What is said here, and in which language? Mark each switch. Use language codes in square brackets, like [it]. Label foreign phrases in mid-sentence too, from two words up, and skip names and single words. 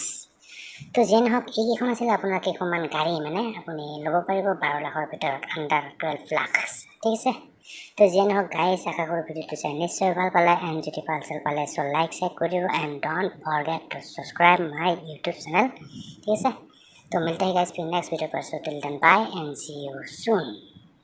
[as] তো যিয়ে নহওক এইকেইখন আছিলে আপোনাৰ কেইখনমান গাড়ী, মানে আপুনি ল'ব পাৰিব 12 লাখৰ ভিতৰত আণ্ডাৰ 12 লাখ, ঠিক আছে। তো যিয়ে নহওক গাইজ, আশা কৰোঁ ভিডিঅ'টো চাই নিশ্চয় ভাল পালে। এণ্ড যদি ভাল পালে চ' লাইক কৰি দিব, এণ্ড [en] don't forget to subscribe my YouTube channel, [as] ঠিক আছে। [hi] तो मिलते हैं गाइस फिर नेक्स्ट वीडियो पर। [en] so till then bye and see you soon.